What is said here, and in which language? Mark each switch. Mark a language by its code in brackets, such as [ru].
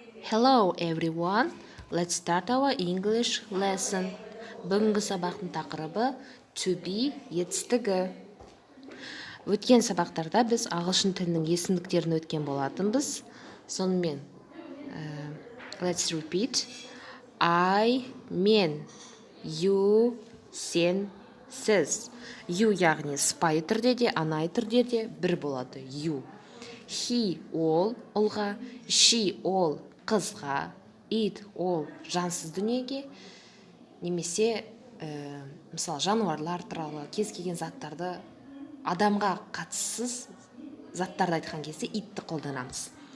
[en] Hello everyone, let's start our English lesson. [kk] Бүгінгі сабақтың тақырыбы to be етістігі. Өткен сабақтарда біз ағылшын тілінің есімдіктерін өткен болатынбыз. Сонымен, [en] let's repeat. [kk] I, мен, you, сен, сіз. You яғни сыпайы түрде де, анайы түрде де бір болады. [en] You. [kk] He ол ұлға, she ол қызға, it ол жансыз дүниеге, немесе мысалы жануарлар туралы кез келген заттарды адамға қатыссыз заттарды айтқан кезде itті қолданамыз.